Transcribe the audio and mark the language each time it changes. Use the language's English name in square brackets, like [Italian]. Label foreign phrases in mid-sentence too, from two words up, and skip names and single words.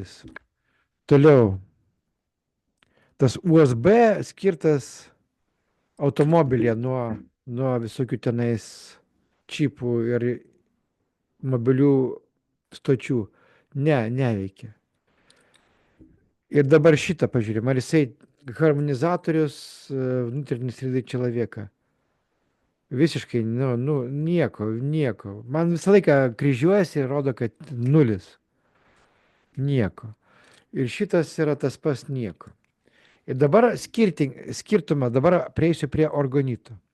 [Lithuanian] Toliau, tas USB skirtas automobilė nuo visokių tenais čipų ir mobilių stočių. Neveikia. Ir dabar šitą pažiūrėjom, ar jisai harmonizatorius [Russian] внутренней среды человека. [Lithuanian] Visiškai, nieko. Man visą laiką kryžiuojasi ir rodo, kad 0. Nieko. Ir šitas yra tas pas nieko. Ir dabar skirtumą, dabar prieisiu prie organito.